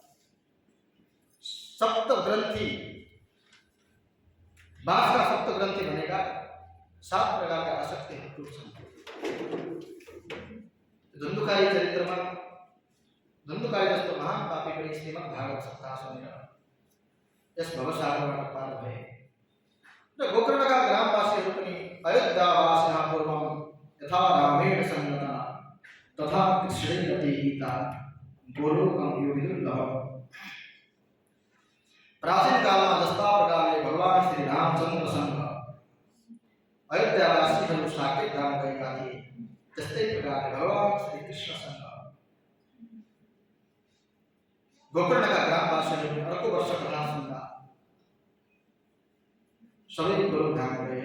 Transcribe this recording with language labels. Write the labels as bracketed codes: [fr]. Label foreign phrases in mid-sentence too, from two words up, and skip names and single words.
[ne] सप्तग्रन्थी, बाँसका सप्तग्रन्थी भनेका 7 प्रकारका आसक्तिहरू टुट्छन्। धुन्धुकारी चरित्रमा धुन्धुकारी जस्तो महान पापी पनि श्रीमद् भागवत सप्ताह सुनेर यस भवसागरबाट पार भए। र गोकर्णका ग्रामवासीहरू पनि [sa] अयोध्यावासिनः पूर्वं यथा रामेण संगता तथा कृष्णैरति गीता गोलोकं यो विदुर्लभम्। [ne] प्राचीन कालमा जस्ता प्रकारले भगवान श्री रामचन्द्रसँग अयोध्यावासीहरू साकेत धाम गएका थिए, त्यस्तै प्रकारले भगवान श्री कृष्णसँग गोकर्णका ग्रामवासीहरूले अर्को वर्ष कथा सुन्दा सबै गोलोक धाम गए।